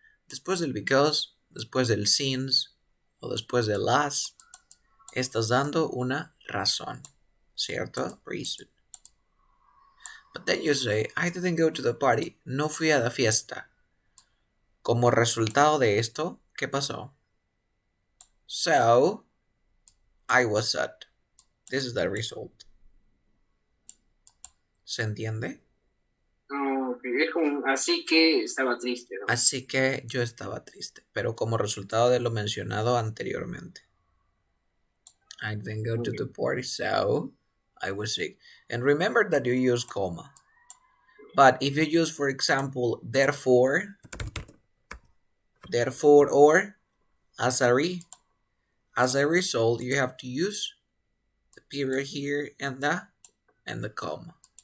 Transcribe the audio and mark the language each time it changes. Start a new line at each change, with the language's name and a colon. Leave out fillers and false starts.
Spanish: Después del because, después del since o después de las, estás dando una razón, ¿cierto?
English: Reason. But then you say, I didn't go to the party.
Spanish: No fui a la fiesta. Como resultado de esto, ¿qué pasó?
English: So, I was sad. This is the result.
Spanish: ¿Se entiende? No, es como así que estaba triste, ¿no? Así que yo estaba triste, pero como resultado de lo mencionado anteriormente.
English: I didn't go to the party, so I was sick. And remember that you use comma. But if you use, for example, therefore, or as a result, you have to use the period here and the comma.